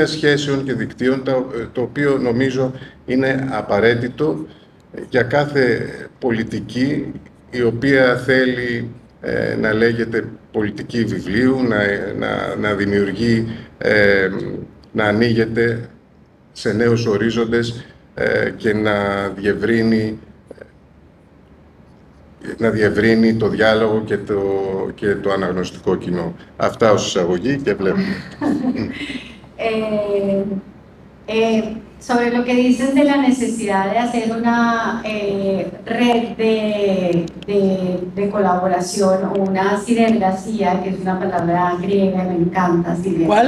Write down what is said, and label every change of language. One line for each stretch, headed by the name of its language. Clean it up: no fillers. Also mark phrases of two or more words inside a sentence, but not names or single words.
Greek: σχέσεων και δικτύων, το οποίο νομίζω είναι απαραίτητο για κάθε πολιτική η οποία θέλει να λέγεται πολιτική βιβλίου, να δημιουργεί, να ανοίγεται σε νέους ορίζοντες και να διευρύνει το διάλογο και το αναγνωστικό κοινό. Αυτά ως εισαγωγή και βλέπουμε.
Spanish: Sobre lo que dices de la necesidad de hacer una red de colaboración o una sinergia, que es una palabra griega, me encanta. Sinergia. ¿Cuál?